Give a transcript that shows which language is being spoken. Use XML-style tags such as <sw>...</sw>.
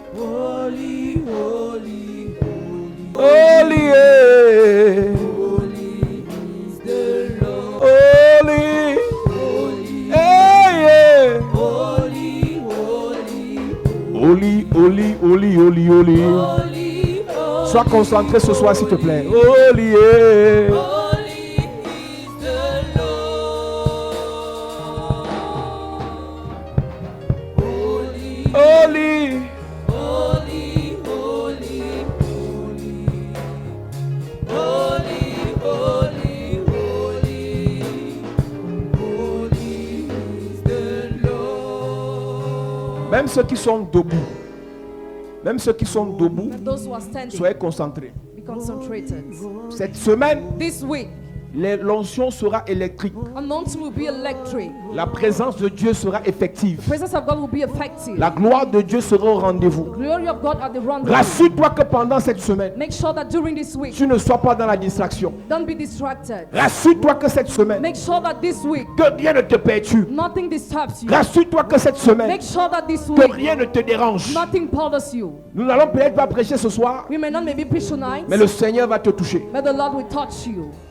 <en>Holy, holy, holy. Holy, yeah. Holy is the Lord. Holy, Holy, yeah, yeah. holy, holy, Holy, holy, holy, holy, holy. holy,</en> <fr>Sois concentré ce soir, s'il te plaît.</fr> <en>Holy, yeah. holy is the Lord. Holy, Holy, holy, holy, holy. Holy, holy, holy. Holy is the Lord.</en> <fr>même ceux qui sont debout,</fr> <en>And those who are standing,</en> <fr>soyez concentrés.</fr> <en>be concentrated.</en> <fr>Cette semaine,</fr> <en>This week,</en> <fr>l'onction sera électrique.</fr> <en>anointing will be electric.</en> <fr>La présence de Dieu sera effective.</fr> <en>Presence of God will be effective.</en> <fr>La gloire de Dieu sera au rendez-vous.</fr> <en>Glory of God at the rendezvous.</en> <fr>Rassure-toi que pendant cette semaine,</fr> <en>Make sure that during this week,</en> <fr>tu ne sois pas dans la distraction.</fr> <en>don't be distracted.</en> <fr>Rassure-toi que cette semaine,</fr> <en>Make sure that this week,</en> <fr>que rien ne te perturbe.</fr> <en>nothing disturbs you.</en> <fr>Rassure-toi que cette semaine,</fr> <en>Make sure that this</en> <fr>que</fr> <en>week,</en> <fr>rien ne te dérange.</fr> <en>nothing bothers you.</en> <fr>Nous n'allons peut-être pas prêcher ce soir,</fr> <en>We may not maybe preach tonight,</en> <fr>mais le Seigneur va te toucher.</fr> <en>but the Lord will touch you.</en>